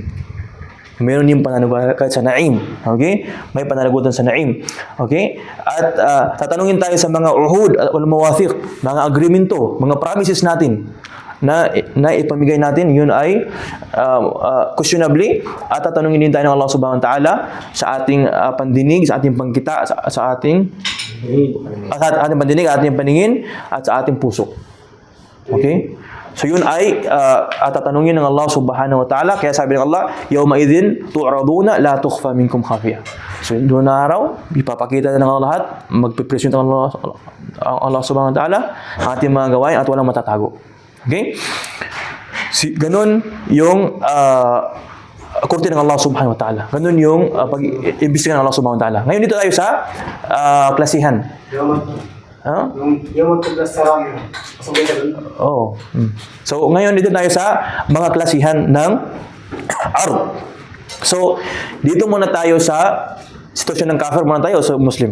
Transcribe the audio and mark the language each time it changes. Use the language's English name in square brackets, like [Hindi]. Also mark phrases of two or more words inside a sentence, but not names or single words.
[Filipino] Mayroon din pananagutan kahit sa naim. Okay? May pananagutan sa naim. Okay? At tatanungin tayo sa mga uhud at mawathiq, mga agreemento, mga promises natin na ipamigay natin, yun ay questionably, at tatanungin din tayo ng Allah [Arabic] subhanahu wa ta'ala [Filipino] sa ating pandinig, sa ating pangkita, sa ating pandinig, ating paningin, at sa ating puso. Okay? So yun ay tatanungin ng Allah [Arabic] subhanahu wa ta'ala. [Filipino] Kaya sabi ng Allah, [Arabic] yawma idhin tu'raduna la tukhfa minkum khafiyah. [Filipino] So doon na araw, ipapakita na ng Allah lahat, magpipresent ng Allah [Arabic] subhanahu wa ta'ala [Filipino] ang ating mga gawain at walang matatago. Okay? Ganun yung korte ng Allah [Arabic] subhanahu wa ta'ala. [Filipino] Ganun yung pag-imbestigahan ng Allah [Arabic] subhanahu wa ta'ala. [Filipino] Ngayon dito tayo sa klasihan. Yung magpaglasarang So, ngayon dito tayo sa mga klasihan ng ard. So, dito muna tayo sa sitwasyon ng kafir, muna tayo sa Muslim.